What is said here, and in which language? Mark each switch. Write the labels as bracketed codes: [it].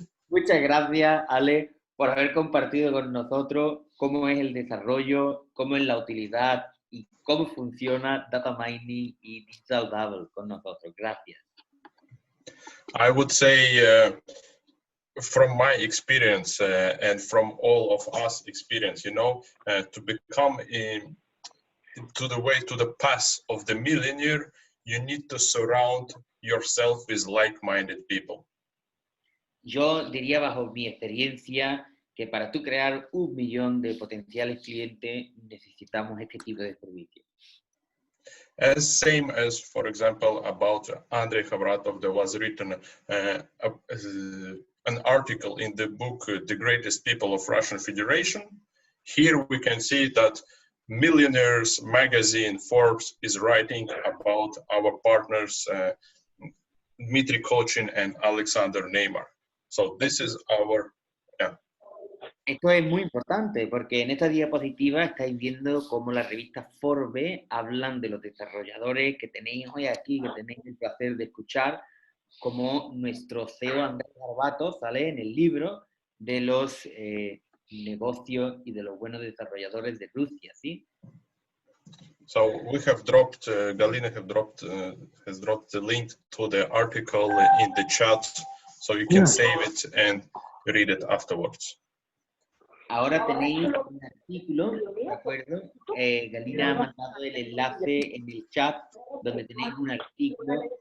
[es] Muchas gracias, Ale, por haber compartido con nosotros cómo es el desarrollo, cómo es la utilidad y cómo funciona data mining y digital double con nosotros. Gracias. [en] I would say, from my experience and from all of us experience, you know, to become to the path of the millionaire, you need to surround yourself with like-minded people. [es] Yo diría bajo mi experiencia que para tú crear 1 millón de potenciales clientes necesitamos este tipo de servicio. [en] As same as, for example, about Andrei Khavratov, there was written an article in the book, The Greatest People of Russian Federation. Here we can see that Millionaires magazine Forbes is writing about our partners, Dmitry Kochin and Alexander Neymar. So this is our, yeah. [es] Esto es muy importante porque en esta diapositiva estáis viendo cómo las revistas Forbes hablan de los desarrolladores que tenéis hoy aquí, que tenéis el placer de escuchar, como nuestro CEO Andrés Garbato sale en el libro de los negocios y de los buenos desarrolladores de Rusia, ¿sí? [en] So we have dropped, Galina has dropped the link to the article in the chat, so you can save it and read it afterwards. [es] Ahora tenéis un artículo, ¿de acuerdo? Galina ha mandado el enlace en el chat donde tenéis un artículo.